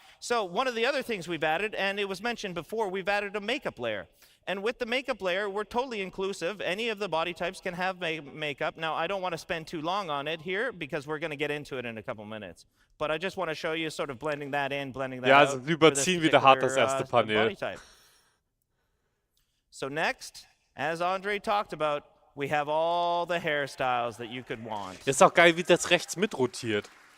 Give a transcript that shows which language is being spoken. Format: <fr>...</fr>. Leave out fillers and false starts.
<en>So one of the other things we've added, and it was mentioned before, we've added a makeup layer. And with the makeup layer, we're totally inclusive. Any of the body types can have makeup. Now, I don't want to spend too long on it here because we're going to get into it in a couple minutes. But I just want to show you sort of blending that in, blending that out.</en> <de>Ja, also wir überziehen wieder hart das erste Panel.</de> <en>So next, as Andre talked about, we have all the hairstyles that you could want.</en> <de>Ist auch geil, wie das rechts mitrotiert.</de>